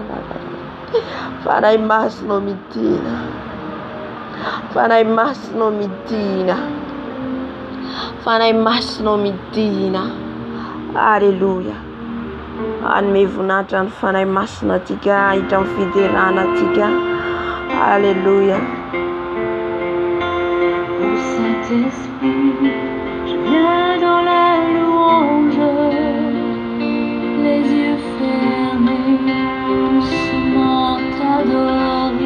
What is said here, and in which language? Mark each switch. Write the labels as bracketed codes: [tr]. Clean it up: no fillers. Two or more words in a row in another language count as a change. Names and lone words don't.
[mg] Fanahy masinao midina, fanahy masinao midina, fanahy masinao midina. Alléluia. Anome voninahitra ny fanahy masina tika hita amin'ny fiderana tika. Alléluia. [fr] Ô Saint-Esprit, je viens dans la louange, les yeux fermés, doucement t'adorer.